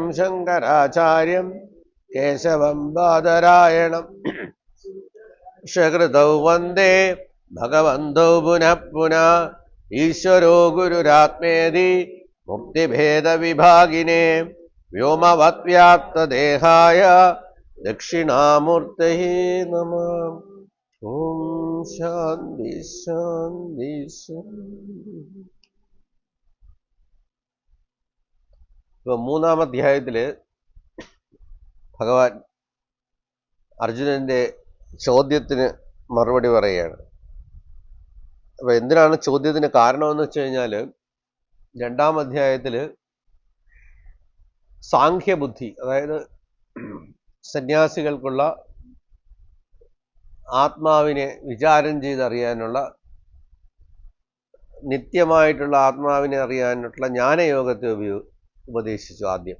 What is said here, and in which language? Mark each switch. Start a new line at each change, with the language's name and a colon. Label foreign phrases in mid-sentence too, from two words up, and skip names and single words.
Sanskrit: शङ्कराचार्यं केशवं बादरायणम् सकृतौ वन्दे भगवन्तौ पुनः पुनः ईश्वरो गुरुरात्मेति मुक्तिभेदविभागिने व्योमवद्व्याप्तदेहाय दक्षिणामूर्तये नमः ॐ शान्ति शान्ति शान्ति
Malayalam: മൂന്നാം അധ്യായത്തില് ഭഗവാൻ അർജുനന്റെ ചോദ്യത്തിന് മറുപടി പറയുകയാണ്. അപ്പൊ എന്തിനാണ് ചോദ്യത്തിന് കാരണമെന്ന് വെച്ച് കഴിഞ്ഞാല് രണ്ടാം അധ്യായത്തില് സാഖ്യബുദ്ധി, അതായത് സന്യാസികൾക്കുള്ള ആത്മാവിനെ വിചാരം ചെയ്തറിയാനുള്ള, നിത്യമായിട്ടുള്ള ആത്മാവിനെ അറിയാനുള്ള ജ്ഞാനയോഗത്തെ ഉപദേശിച്ചു ആദ്യം.